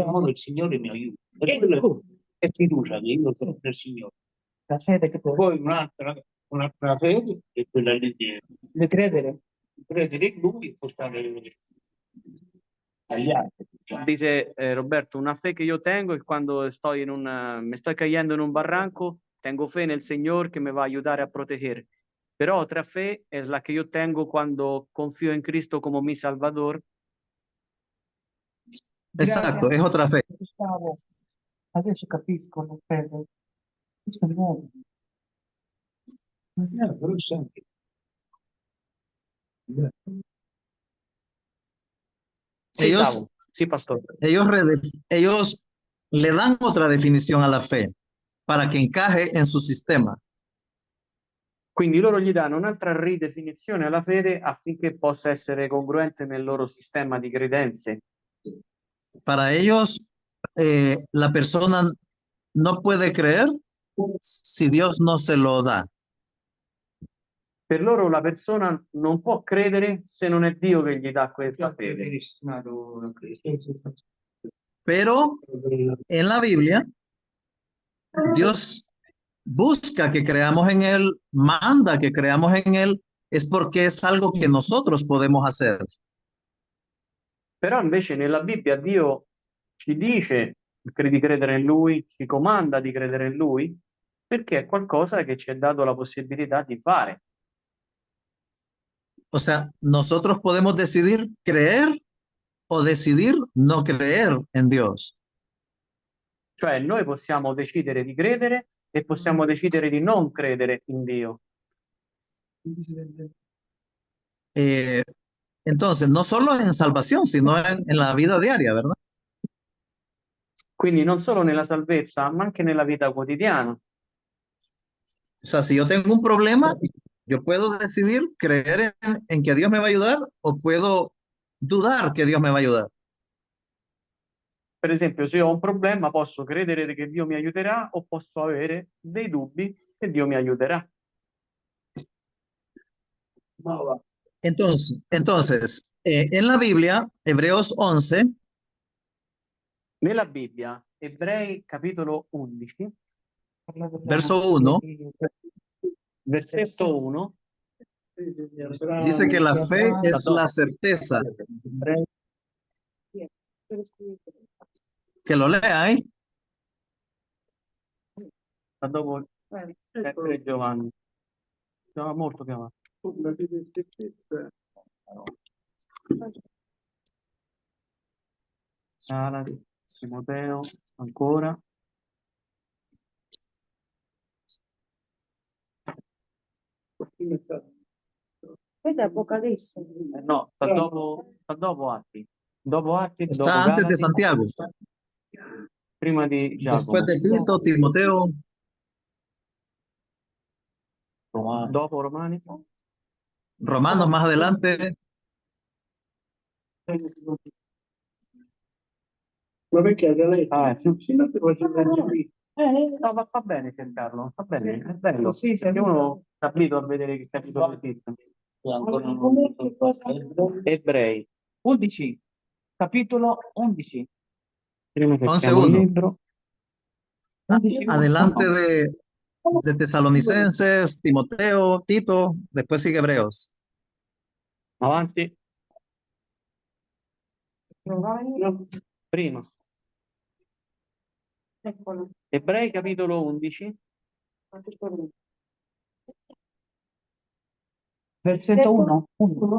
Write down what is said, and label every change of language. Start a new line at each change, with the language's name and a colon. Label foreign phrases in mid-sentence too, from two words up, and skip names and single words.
Italian: in qualche modo il Signore mi aiuta. E quello è fiducia che io sono nel Signore. La fede che puoi Poi un'altra fede è quella lì di credere. credere in Lui e portare agli altri.
Spanish: Dice Roberto, una fe que yo tengo es cuando estoy me estoy cayendo en un barranco, tengo fe en el Señor que me va a ayudar a proteger. Pero otra fe es la que yo tengo cuando confío en Cristo como mi Salvador. Exacto, es otra fe. Gustavo,
Italian: adesso capisco la fede. Questo è nuovo. Però è sempre.
Spanish: Sí, Ellos, Tavo. Sí, pastor. ellos le dan otra definición a la fe para que encaje en su sistema.
Italian: Quindi loro gli danno un'altra ridefinizione alla fede affinché possa essere congruente nel loro sistema di credenze.
Spanish: Para ellos, la persona no puede creer si Dios no se lo da.
Italian: Per loro la persona non può credere se non è Dio che gli dà questa fede.
Spanish: Pero en la Biblia, Dios busca que creamos en Él, manda que creamos en Él, es porque es algo que nosotros podemos hacer.
Italian: Però invece nella Bibbia Dio ci dice di credere in Lui, ci comanda di credere in Lui, perché è qualcosa che ci è dato la possibilità di fare.
Spanish: O sea, nosotros podemos decidir creer o decidir no creer en Dios.
Italian: Cioè noi possiamo decidere di credere e possiamo decidere di non credere in Dio.
Spanish: Entonces, no solo en salvación, sino en la vida diaria, ¿verdad?
Italian: Quindi non solo nella salvezza, ma anche nella vita quotidiana.
Spanish: O sea, si yo tengo un problema, yo puedo decidir creer en que Dios me va a ayudar o puedo dudar que Dios me va a ayudar.
Italian: Per esempio, se ho un problema, posso credere che Dio mi aiuterà o posso avere dei dubbi che Dio mi aiuterà.
Spanish: Entonces, en la Biblia, Hebreos 11,
Italian: Nella Bibbia, Ebrei capitolo 11,
Spanish: verso 1,
Italian: versetto 1,
Spanish: dice que la fe es la certeza. Que lo lea ahí.
Italian: da dopo sempre Giovanni. Stava molto chiamato. Sara, Timoteo, ancora. Questo è Apocalisse. No, sta dopo Atti. Dopo Atti, dopo
Spanish: Está antes de
Italian: Galati,
Spanish: Santiago.
Italian: prima di Giacomo.
Spanish: Después de Tito, Timoteo,
Italian: Dopo Romani.
Spanish: Romanos más adelante.
Italian: Ma perché lei Ah, sì. sì, non ti faccio prendere qui. No, va bene cercarlo, va bene, è bello. Sì, sì, Perché uno sta abituato a vedere che capitolo esiste. Come che cosa? Ebrei. 11, capitolo 11. Prima Un cerchiamo il
Spanish: segundo.
Italian: libro. 11,
Spanish: Adelante 1. de Tesalonicenses, Timoteo, Tito, después sigue Hebreos.
Italian: Avanti. No, Prima. Eccolo. Ebrei capitolo 11. Versetto 1. 1.